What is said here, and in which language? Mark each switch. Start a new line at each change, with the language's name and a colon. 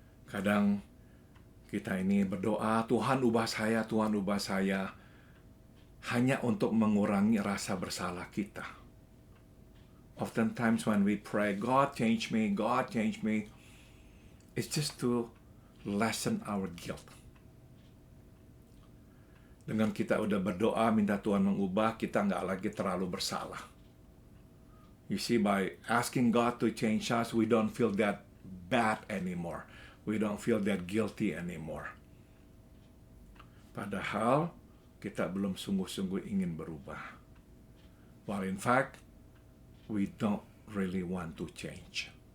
Indonesian: Kadang kita ini berdoa, Tuhan ubah saya, Tuhan ubah saya, hanya untuk mengurangi rasa bersalah kita.
English: Oftentimes when we pray, God change me, it's just to lessen our guilt.
Indonesian: Dengan kita udah berdoa, minta Tuhan mengubah, kita nggak lagi terlalu bersalah.
English: You see, by asking God to change us, we don't feel that bad anymore. We don't feel that guilty anymore.
Indonesian: Padahal, kita belum sungguh-sungguh ingin berubah.
English: While in fact, we don't really want to change.